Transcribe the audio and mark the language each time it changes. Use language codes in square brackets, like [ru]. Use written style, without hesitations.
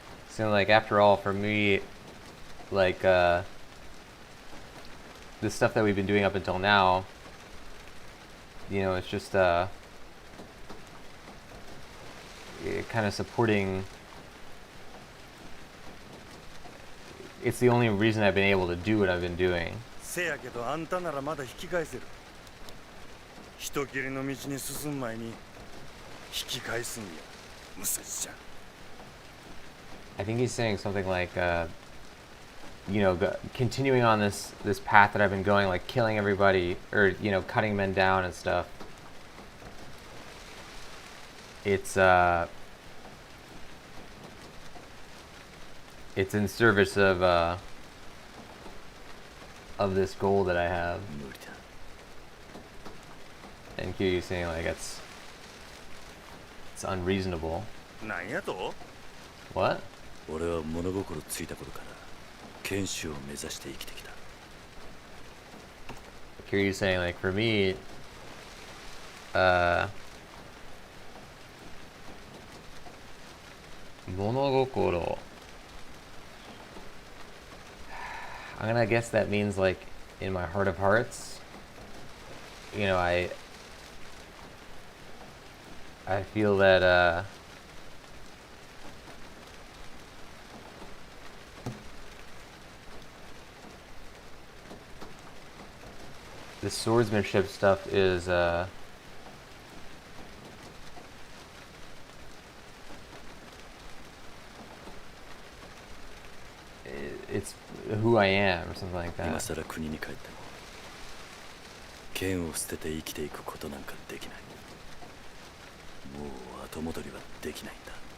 [en] So like after all, for me, like the stuff that we've been doing up until now, you know, it's just kind of supporting. It's the only reason I've been able to do what I've been doing. [ja] せやけどあんたならまだ引き返せる。人斬りの道に進む前に引き返すんや、武蔵ちゃん。 [en] I think he's saying something like, you know, continuing on this path that I've been going, like killing everybody or, you know, cutting men down and stuff. It's in service of this goal that I have. And Kiryu's saying like it's unreasonable. [ja] なんやと? [en] What? [ja] 俺は物心ついた頃から剣士を目指して生きてきた。 [en] Kiryu's saying like for me, monogokoro. I'm gonna guess that means like in my heart of hearts. You know, I feel that the swordsmanship stuff is it's who I am or something like [ja] 今 [en] that. [ja] 更国に帰っても剣を捨てて生きていくことなんかできない。もう後戻りはできないんだ。